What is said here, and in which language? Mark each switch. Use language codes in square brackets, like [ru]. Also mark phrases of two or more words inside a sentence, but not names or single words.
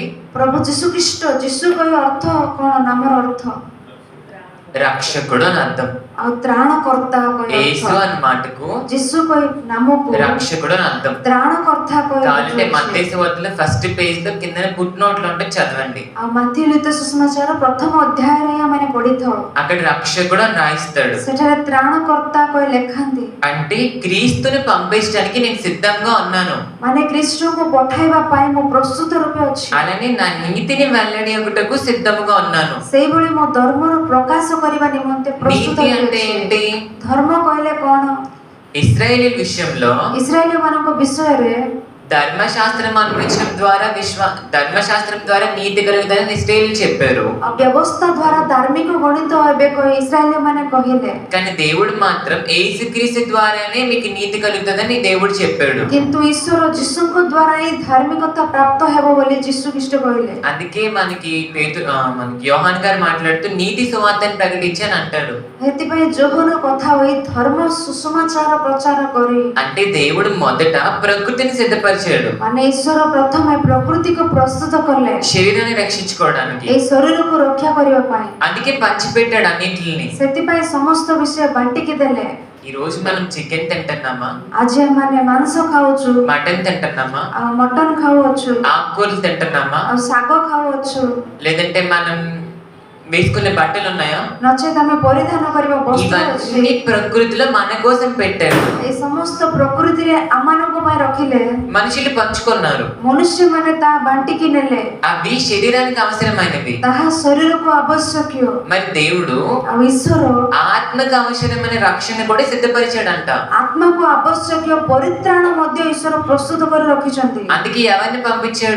[or] ପ୍ରଭୁ ଯୀଶୁ ଖ୍ରୀଷ୍ଟ। ଯୀଶୁ କହି ଅର୍ଥ କଣ? ନାମର ଅର୍ଥ [te] రక్షకుడు అని అర్థం। [or] ଆଉ ତ୍ରାଣକର୍ତ୍ତା କହି [te] యేసు [or] ଅର୍ଥ। [te] అనే మాటకు [or] ଯୀଶୁ କହି ନାମକୁ [te] రక్షకుడు అని అర్థం। [or] ତ୍ରାଣକର୍ତ୍ତା କହି [te] కావాలంటే [or] ଅର୍ଥ ଅଛି। [te] మత్తయి సువార్తలో [en] first page [te] లో కింద [en] foot note [te] లో ఉంటే చదవండి। [or] ଆଉ ମାଥ୍ୟୁ ଲିଖିତ ସୁସମାଚାର ପ୍ରଥମ ଅଧ୍ୟାୟରେ ହିଁ ଆମେ ପଢିଥାଉ। [te] అక్కడ రక్షకుడు అని రాయిస్తాడు। [or] ସେଠାରେ ତ୍ରାଣକର୍ତ୍ତା କହି ଲେଖାନ୍ତି। [te] అంటే క్రీస్తుని పంపించడానికి నేను సిద్ధంగా ఉన్నాను, [or] ମାନେ ଖ୍ରୀଷ୍ଟଙ୍କୁ ପଠାଇବା ପାଇଁ ମୁଁ ପ୍ରସ୍ତୁତ ରୂପେ ଅଛି। [te] అలానే నా నీతిని వెల్లడి అగుటకు సిద్ధముగా ఉన్నాను। [or] ସେଇଭଳି ମୋ ଧର୍ମର ପ୍ରକାଶ କରିବା ନିମନ୍ତେ ପ୍ରସ୍ତୁତ [te] నీతి అంటే [or] ଅଛି। [te] ఏంటి? [or] ଧର୍ମ କହିଲେ କଣ? [te] ఇశ్రాయేలీల విషయంలో [or] ଇସ୍ରାଏଲ ମାନଙ୍କ ବିଷୟରେ [te] ధర్మశాస్త్రం అనుభవించడం ద్వారా నీతి కలుగుతుందని ఇశ్రాయేలీలు చెప్పారు। [or] ବ୍ୟବସ୍ଥା ଦ୍ୱାରା ଧାର୍ମିକ ଗଣିତ ହେବେ କହି ଇସ୍ରାଏଲ ମାନେ କହିଲେ। [te] కానీ దేవుడు మాత్రం యేసుక్రీస్తు ద్వారానే మీకు నీతి కలుగుతుందని దేవుడు చెప్పాడు। [or] କିନ୍ତୁ ଈଶ୍ୱର ଯୀଶୁଙ୍କ ଦ୍ୱାରା ହିଁ ଧାର୍ମିକତା ପ୍ରାପ୍ତ ହେବ ବୋଲି ଯୀଶୁ ଖ୍ରୀଷ୍ଟ କହିଲେ। [te] అందుకే మనకి యోహాన్ గారు మాట్లాడుతూ నీతి సువార్తని ప్రకటించని అంటాడు। [or] ସେଥିପାଇଁ ଯୋହନ କଥା ହୋଇ ଧର୍ମ ସୁସମାଚାର ପ୍ରଚାର କରି, [te] అంటే దేవుడు మొదట ప్రకృతిని సిద్ధపరిచాడు [or] ମାନେ ଈଶ୍ୱର ପ୍ରଥମେ ପ୍ରକୃତିକୁ ପ୍ରସ୍ତୁତ କଲେ [te] శరీరాన్ని రక్షించుకోవడానికి। [or] ଏଇ ଶରୀରକୁ ରକ୍ଷା କରିବା ପାଇଁ। [te] అందుకే పంచిపెట్టాడు అన్నిటిని। [or] ସେଥିପାଇଁ ସମସ୍ତ ବିଷୟ ବାଣ୍ଟିକି ଦେଲେ। [te] ఈ రోజు మనం చికెన్ తింటున్నామా? [or] ଆଜି ଆମେ ମାଂସ ଖାଉଛୁ, [te] మటన్ తింటున్నామా? [or] ଆଉ ମଟନ ଖାଉଅଛୁ, [te] ఆకుకూరలు తింటున్నామా? [or] ଆଉ ଶାଗ ଖାଉଅଛୁ, [te] లేదంటే మనం వేసుకునే బట్టలు ఉన్నాయా? [or] ନଚେତ ଆମେ ପରିଧାନ କରିବା ବସ୍ତ୍ର ଅଛି। [te] ఇవన్నీ ప్రకృతిలో మన కోసం పెట్టాడు। [or] ଏଇ ସମସ୍ତ ପ୍ରକୃତିରେ ଆମମାନଙ୍କ ପାଇଁ ରଖିଲେ। [te] మనుషులు పంచుకున్నారు, [or] ମନୁଷ୍ୟମାନେ ତାହା ବାଣ୍ଟିକି ନେଲେ। [te] అవి శరీరానికి అవసరమైనవి। [or] ତାହା ଶରୀରକୁ ଆବଶ୍ୟକୀୟ। [te] మరి దేవుడు [or] ଆଉ ଈଶ୍ୱର [te] ఆత్మకు అవసరమైన రక్షణ కూడా సిద్ధపరిచాడంట। [or] ଆତ୍ମାକୁ ଆବଶ୍ୟକୀୟ ପରିତ୍ରାଣ ମଧ୍ୟ ଈଶ୍ୱର ପ୍ରସ୍ତୁତ କରି ରଖିଛନ୍ତି। [te] అందుకే ఎవరిని పంపించాడు?